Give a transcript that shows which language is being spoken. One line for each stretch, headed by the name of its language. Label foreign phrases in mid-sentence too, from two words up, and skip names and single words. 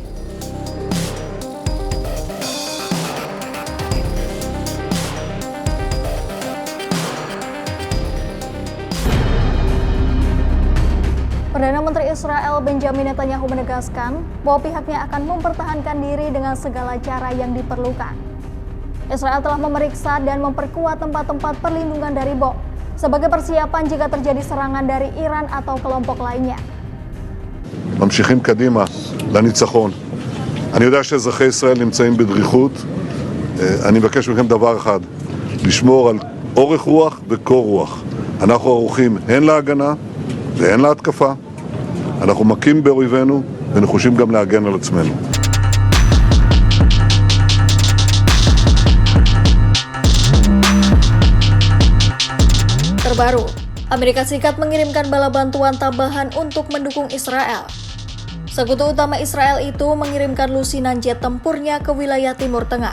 Indonesian: Perdana Menteri Israel Benjamin Netanyahu menegaskan bahwa pihaknya akan mempertahankan diri dengan segala cara yang diperlukan. Israel telah memeriksa dan memperkuat tempat-tempat perlindungan dari bom sebagai persiapan jika terjadi serangan dari Iran atau kelompok lainnya.
Hebrew: ממשיכים קדימה לניצחון. אני יודע שאזרחי ישראל נמצאים בדריכות. אני מבקש מכם דבר אחד, לשמור על אורך רוח וקור רוח. אנחנו ערוכים הן להגנה והן להתקפה. אנחנו מכים באויבינו ונחושים גם להגן על עצמנו.
Indonesian: Terbaru, Amerika Serikat mengirimkan bala bantuan tambahan untuk mendukung Israel. Sekutu utama Israel itu mengirimkan lusinan jet tempurnya ke wilayah Timur Tengah.